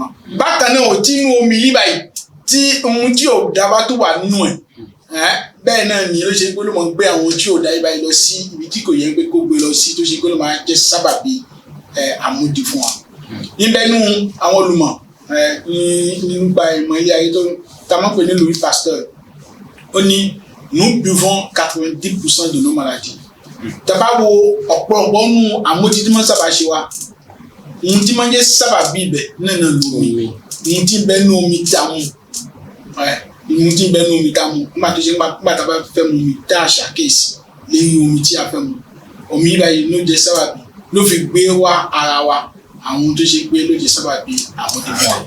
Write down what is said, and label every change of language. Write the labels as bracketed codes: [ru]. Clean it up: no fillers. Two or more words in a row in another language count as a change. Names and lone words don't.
[yo] bákan náà tí inú omi yìí báyìí tí ohun tí ò dábàá tó wà nínú ẹ̀ bẹ́ẹ̀ náà ni ló ṣe pé ló máa ń gbé àwọn tí ò dá yìí báyìí lọ sí ibi tí kò yẹ pé kó gbé lọ sí tó ṣe pé ló máa jẹ́ sábàbí àmúdi fún wa. níbẹ̀ nú àwọn olùmọ̀ nípa ìmọ̀ ilé ayé tó ta máa ń pè ní Louis Pasteur ó ní [fr] nous buvons 90% de nos maladies. [yo] Tàbá wo ọ̀pọ̀lọpọ̀ nù àmójútó tí wọ́n sábà ṣe wa ohun tí máa ń jẹ́ sábàbí ibẹ̀ náà lómi ohun tí ń bẹ nú omi tá a mú ohun tí ń bẹ nú omi tá a mú nígbà tó ṣe nígbà tá a bá fẹ́ mu omi tá a ṣàkíyèsí lẹ́yìn omi tí a fẹ́ mu omi báyìí ló jẹ́ sábàbí ló fi gbé wá ara wa àwọn tó ṣe pé ló jẹ́ sábàbí àmójútó fún wa.